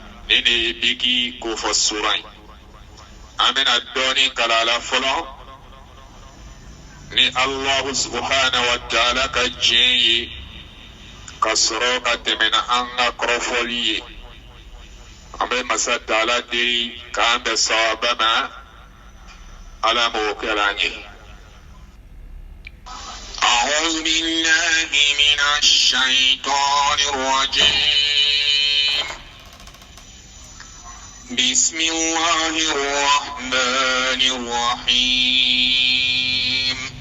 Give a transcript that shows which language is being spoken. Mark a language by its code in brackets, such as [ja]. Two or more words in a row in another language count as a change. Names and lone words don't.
[bm] Nin de ye biki kofɔ sura ye. An bɛna dɔɔnin kala la fɔlɔ ni [ar] الله سبحانه وتعالى [bm] ka diɲɛ ye ka sɔrɔ ka tɛmɛ na an ka kɔrɔfɔli ye. An bɛ masa Taala deli k'an bɛn sawaba ma Ala m'o kɛra an ye. [ar] أعوذ بالله من الشيطان الرجيم. بسم الله الرحمن الرحيم.